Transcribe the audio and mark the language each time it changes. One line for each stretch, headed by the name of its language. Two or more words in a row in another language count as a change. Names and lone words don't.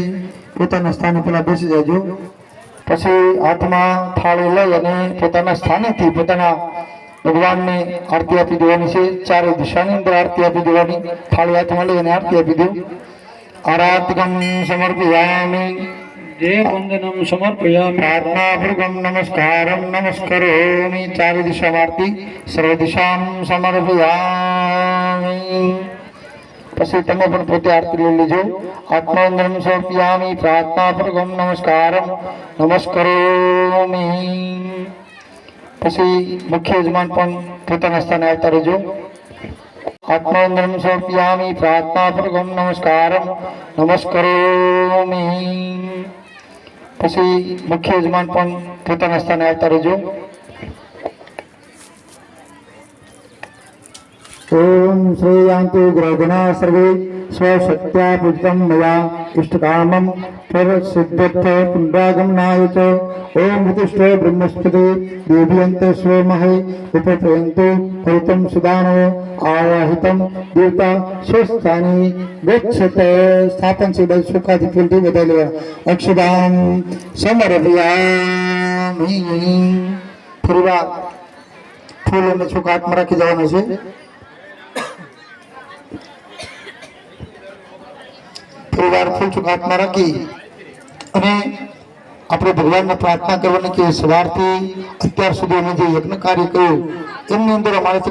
Gujarati: પોતાના સ્થાને પેલા બેસી જાજો, પછી હાથમાં થાળી લઈ અને પોતાના સ્થાનેથી પોતાના ભગવાનને આરતી આપી દેવાની છે। ચારે દિશાની અંદર આરતી આપી દેવાની। થાળી હાથમાં લઈ અને આરતી આપી દો।
Sanskrit: આરાધકમ સમર્પયામિ જે વંદનમ સમર્પયામિ प्रार्थनापूर्वकं नमस्कारं नमस्करोमि। चारि दिशा आरती सर्व दिशां समर्पयामि।
Gujarati: પછી તમે પણ પોતે આરતી લઈ લેજો।
Sanskrit: આત્મવંદનમ સમર્પયામિ प्रार्थनापूर्वकं नमस्कारं नमस्करोमि।
Gujarati: પછી મુખ્ય યજમાન પણ પોતાના સ્થાને આવતા રહેજો।
Sanskrit: आत्मवंदनम समर्पयामि प्रार्थनापूर्वकं नमस्कारं नमस्करोमि।
Gujarati: પછી મુખ્ય યજમાન પણ પોતાના સ્થાને આવતા રહેજો।
Sanskrit: ओम श्रेयांतु ग्रहगणा सर्वे स्वशक्त्या पूजितं मया इष्टकामं परसिद्ध्यर्थ पुण्डागमनाय च ओम उत्तिष्ठ ब्रह्मस्पते देव्यन्ते स्वमहे उपप्रयन्तु परितं सुदानो आवाहितं देवता स्वस्थानि गच्छत। स्थापन से बल सुखादि
Gujarati: फूलથી વધાઈ લેવા।
Sanskrit: અક્ષદાન સમર્પયામિ।
Gujarati: ફરીવાર ફૂલ અને ચોખા હાથમાં રાખી જવાના છે। ફરીવાર ફૂલ ચોખા હાથમાં રાખી અને આપણે ભગવાનને પ્રાર્થના કરવાની કે સવારથી અત્યાર સુધી અમે જે યજ્ઞ કાર્ય કર્યું એમની અંદર અમારાથી